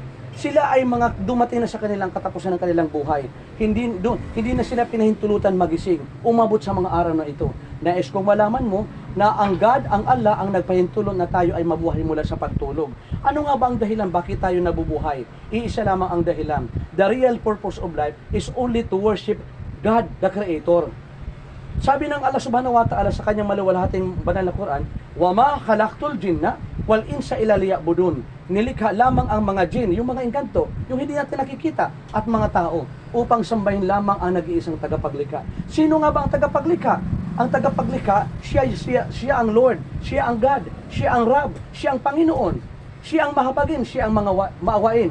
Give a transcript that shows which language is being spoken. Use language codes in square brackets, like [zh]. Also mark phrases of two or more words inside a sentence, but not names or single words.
[tl] Sila ay mga dumating na sa kanilang katapusan ng kanilang buhay. Hindi na sila pinahintulutan magising. Umabot sa mga araw na ito. Nais kong malaman mo na ang God, ang Allah, ang nagpahintulot na tayo ay mabuhay mula sa pagtulog. Ano nga ba ang dahilan bakit tayo nabubuhay? Iisa lamang ang dahilan. [en] The real purpose of life is only to worship God, the Creator. [tl] Sabi ng Allah [ar] سبحانه وتعالى [tl] sa kanyang maluwalhating banal na Quran, [ar] وَمَا خَلَقْتُ الْجِنَّ وَالْإِنسَ إِلَّا لِيَعْبُدُونَ. [tl] Nilikha lamang ang mga jin, yung mga engkanto, yung hindi natin nakikita, at mga tao, upang sambahin lamang ang nag-iisang tagapaglikha. Sino nga ba ang tagapaglikha? Ang tagapaglikha, siya ang Lord, siya ang God, siya ang Rab, siya ang Panginoon, siya ang mahabagin, siya ang mga maawain.